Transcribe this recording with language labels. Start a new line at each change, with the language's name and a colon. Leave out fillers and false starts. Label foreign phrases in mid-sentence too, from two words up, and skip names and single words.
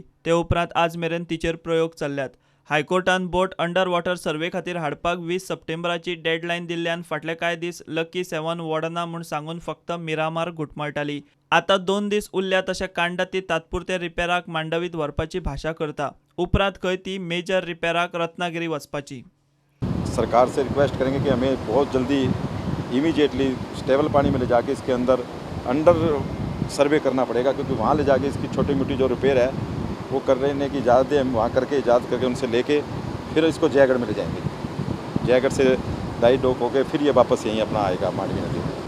Konkani: ते उपरांत आज मेरेन तिचेर प्रयोग चल्ल्यात। हायकोर्टान
English: boat under water survey
Konkani: खातीर हाडपाक 20 सप्टेंबराची डेडलायन दिल्ल्यान फाटले कांय दीस लकी 7 वडना म्हूण सांगून फक्त मिरामार घुटमळटाली। आतां 2 दीस उरल्या तशें कांडा ती तात्पुरते रिपेराक मांडवीत व्हरपाची भाशा करता। उपरांत खंय ती मेजर रिपेराक रत्नागिरी वचपाची।
Hindi: सरकार से रिक्वेस्ट करेंगे कि हमें बहुत जल्दी इमीडिएटली स्टेबल पानी में ले जाके इसके
English: under survey
Hindi: करना पड़ेगा, क्योंकि वहाँ ले जाके इसकी छोटी मोटी जो रिपेयर है वो कर रहे की इजाज़त है, हम वहाँ करके इजाज़त करके उनसे लेके फिर इसको जयगढ़ में ले जाएंगे। जयगढ़ से
English: dry dock
Hindi: होकर फिर ये वापस यहीं अपना आएगा मांडवी नदी में।